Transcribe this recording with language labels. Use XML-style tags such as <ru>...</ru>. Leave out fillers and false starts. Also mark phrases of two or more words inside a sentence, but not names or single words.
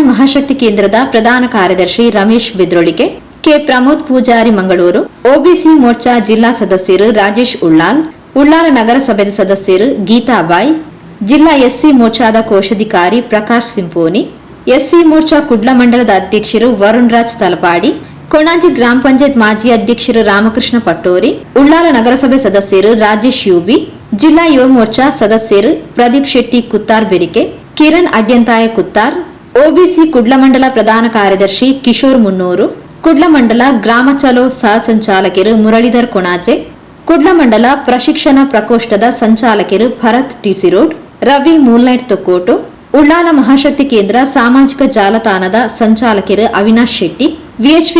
<kn>ಮಹಾಶಕ್ತಿ ಕೇಂದ್ರದ ಪ್ರಧಾನ ಕಾರ್ಯದರ್ಶಿ ರಮೇಶ್ ಬಿದ್ರೋಳಿಕೆ, ಕೆ ಪ್ರಮೋದ್ ಪೂಜಾರಿ ಮಂಗಳೂರು, ಒಬಿಸಿ ಮೋರ್ಚಾ ಜಿಲ್ಲಾ ಸದಸ್ಯರು ರಾಜೇಶ್ ಉಳ್ಳಾಲ್, ಉಳ್ಳಾಲ ನಗರಸಭೆಯ ಸದಸ್ಯರು ಗೀತಾಬಾಯಿ, ಜಿಲ್ಲಾ ಎಸ್ಸಿ ಮೋರ್ಚಾದ ಕೋಶಾಧಿಕಾರಿ ಪ್ರಕಾಶ್ ಸಿಂಪೋನಿ, ಎಸ್ಸಿ ಮೋರ್ಚಾ ಕುಡ್ಲ ಮಂಡಲದ ಅಧ್ಯಕ್ಷರು ವರುಣ್ ರಾಜ್ ತಲಪಾಡಿ, ಕೊಣಾಜಿ ಗ್ರಾಮ ಪಂಚಾಯತ್ ಮಾಜಿ ಅಧ್ಯಕ್ಷರು ರಾಮಕೃಷ್ಣ ಪಟ್ಟೋರಿ, ಉಳ್ಳಾಲ ನಗರಸಭೆ ಸದಸ್ಯರು ರಾಜೇಶ್ ಯೂಬಿ, ಜಿಲ್ಲಾ ಯುವ ಮೋರ್ಚಾ ಸದಸ್ಯರು ಪ್ರದೀಪ್ ಶೆಟ್ಟಿ ಕುತ್ತಾರ್ ಬೆರಿಕೆ, ಕಿರಣ್ ಅಡ್ಯಂತಾಯ ಕುತ್ತಾರ್, ಒಬಿಸಿ ಕುಡ್ಲ ಮಂಡಲ ಪ್ರಧಾನ ಕಾರ್ಯದರ್ಶಿ ಕಿಶೋರ್ ಮುನ್ನೂರು, ಕುಡ್ಲ ಮಂಡಲ ಗ್ರಾಮ ಚಲೋ ಸಹ ಸಂಚಾಲಕರು ಮುರಳೀಧರ್ ಕೊಣಾಜೆ, ಕುಡ್ಲ ಮಂಡಲ ಪ್ರಶಿಕ್ಷಣ ಪ್ರಕೋಷ್ಠದ ಸಂಚಾಲಕರು ಭರತ್ ಟಿಸಿ ರೋಡ್, ರವಿ ಮೂಲ್ನೈಟ್ ತೊಕ್ಕೋಟು, ಉಳ್ಳಾಲ ಮಹಾಶಕ್ತಿ ಕೇಂದ್ರ ಸಾಮಾಜಿಕ ಜಾಲತಾಣದ ಸಂಚಾಲಕರು ಅವಿನಾಶ್ ಶೆಟ್ಟಿ, ವಿಎಚ್ಪಿ</kn>